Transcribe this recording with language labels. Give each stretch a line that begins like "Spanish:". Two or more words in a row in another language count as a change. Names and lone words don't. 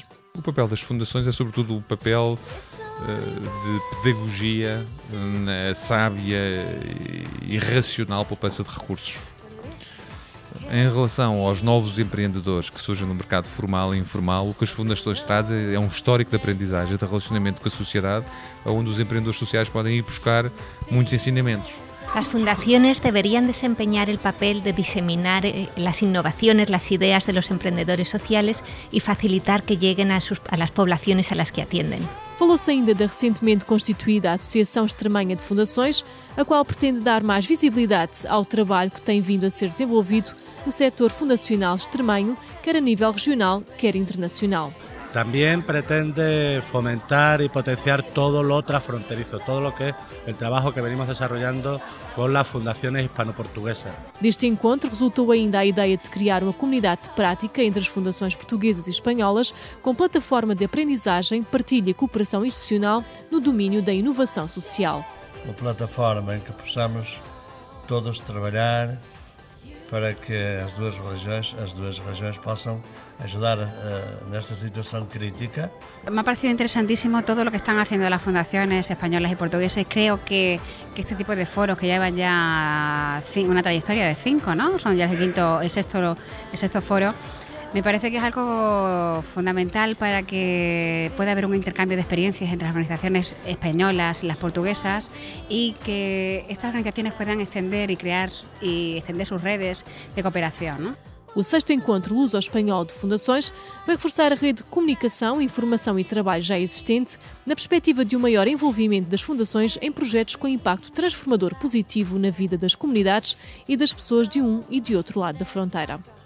Portuguese: O papel das fundações é sobretudo o papel de pedagogia sábia e racional poupança de recursos. Em relação aos novos empreendedores que surgem no mercado formal e informal, o que as fundações trazem é um histórico de aprendizagem, de relacionamento com a sociedade, onde os empreendedores sociais podem ir buscar muitos ensinamentos.
Spanish: Las fundaciones deberían desempeñar el papel de diseminar las innovaciones, las ideas de los emprendedores sociales y facilitar que lleguen a las poblaciones a las que atienden.
Portuguese: Falou-se ainda da recentemente constituída Associação Extremanha de Fundações, a qual pretende dar mais visibilidade ao trabalho que tem vindo a ser desenvolvido no setor fundacional extremanho, quer a nível regional, quer internacional.
Spanish: También pretende fomentar y potenciar todo lo transfronterizo, todo lo que es el trabajo que venimos desarrollando con las fundaciones hispano-portuguesas.
Portuguese: Deste encontro resultou ainda a ideia de criar uma comunidade de prática entre as fundações portuguesas e espanholas, com plataforma de aprendizagem, partilha e cooperação institucional no domínio da inovação social. Uma plataforma em que possamos todos trabalhar para que as duas regiões possam ayudar nesta
Spanish: situación crítica. Me ha parecido interesantísimo todo lo que están haciendo las fundaciones españolas y portuguesas. Creo que este tipo de foros que llevan ya una trayectoria de 5, ¿no? Son ya el sexto foro. Me parece que es algo fundamental para que pueda haber un intercambio de experiencias entre las organizaciones españolas y las portuguesas y que estas organizaciones puedan extender sus redes de cooperación, ¿no?
Portuguese: O 6º Encontro Luso-Espanhol de Fundações vai reforçar a rede de comunicação, informação e trabalho já existente, na perspectiva de um maior envolvimento das fundações em projetos com impacto transformador positivo na vida das comunidades e das pessoas de um e de outro lado da fronteira.